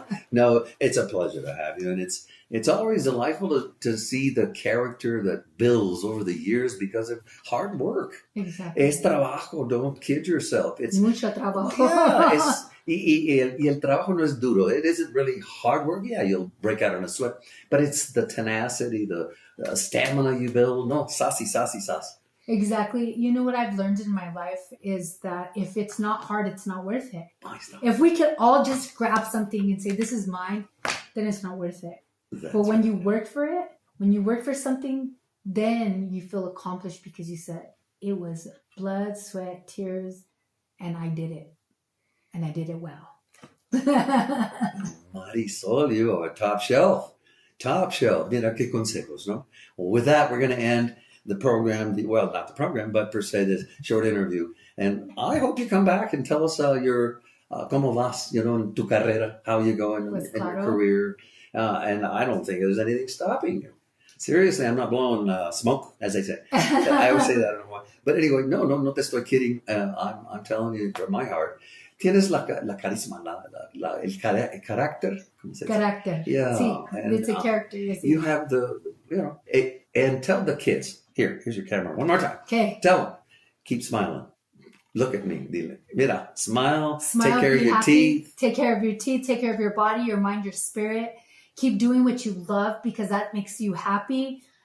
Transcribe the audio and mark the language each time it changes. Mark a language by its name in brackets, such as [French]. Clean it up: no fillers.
[English] No, it's a pleasure to have you. And it's always delightful to see the character that builds over the years because of hard work. Exactly. [Spanish] Es trabajo, [English] don't kid yourself. It's [Spanish] mucho trabajo. Yeah, y el trabajo no es duro. [English] It isn't really hard work. Yeah, you'll break out in a sweat. But it's the tenacity, the stamina you build. No, sassy. Exactly. You know what I've learned in my life is that if it's not hard, it's not worth it. If we could all just grab something and say, this is mine, then it's not worth it. But when you work for it, when you work for something, then you feel accomplished because you said it was blood, sweat, tears, and I did it. And I did it well. Marisol, you are top shelf. Top shelf. [Spanish] Mira qué consejos, no? [English] Well, with that, we're going to end the program, well, not the program, but per se, this short interview. And I hope you come back and tell us your, [Spanish] cómo vas, [English] you know, [Spanish] en tu carrera, [English] how you going in your career. And I don't think there's anything stopping you. Seriously, I'm not blowing smoke, as I say. I always say that, I don't know why. But anyway, [Spanish] no te estoy [English] kidding. I'm telling you from my heart. [Spanish] Tienes la carisma, el carácter. Carácter. [English] Yeah. [Spanish] Sí, [English] and, it's a character. Yes, you have the, you know, and tell the kids. Here's your camera. One more time. Okay. Tell them. Keep smiling. Look at me. [Spanish] Dile. Mira, [English] smile. Take care of your happy, teeth. Take care of your teeth. Take care of your body, your mind, your spirit. Keep doing what you love because that makes you happy.